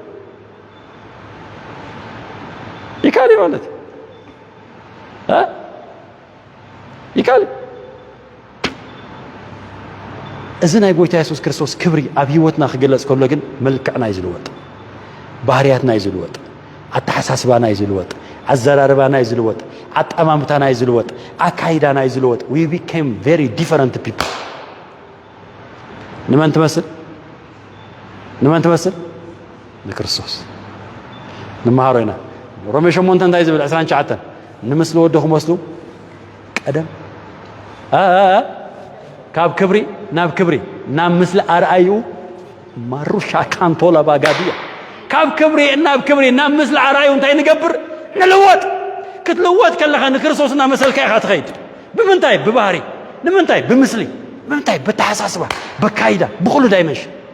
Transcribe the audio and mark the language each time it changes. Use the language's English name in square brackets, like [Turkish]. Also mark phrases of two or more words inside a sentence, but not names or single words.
[Tigrinya] ይከኣል እዩ ማለት ይከኣል እዚ ናይ ጎይታ ኢየሱስ ክርስቶስ ክብሪ ኣብ ህይወትና ክግለጽ ከሎ ግን መልክዕና እዩ ዝልወጥ ባህርያትና እዩ ዝልወጥ ኣተሓሳስባና እዩ ዝልወጥ ኣዘራርባና እዩ ዝልወጥ ኣጠማምታና እዩ ዝልወጥ ኣካይዳና እዩ ዝልወጥ [English] we became very different people [Tigrinya] ንመን ትመስል ንክርስቶስ ንመሃሮ ኢና ሮሜ 8 እንታይ ዝብል 29 ንምስሊ ወዶ ክመስሉ ቀደም ካብ ክብሪ ናብ ክብሪ ናብ ምስሊ ኣርኣዩ ማሩሻ ካንቶላ ባጋድያ ካብ ክብሪ ናብ ክብሪ ናብ ምስሊ ኣርኣዩ እንታይ ንገብር ንልወጥ ክትልወጥ ከለኻ ንክርስቶስ እናመሰልካ ኢኻ ትኸይድ ብምንታይ ብባህሪ ንምንታይ ብምስሊ ብምንታይ ብተሓሳስባ በካይዳ ብኩሉ ዳይመንሽን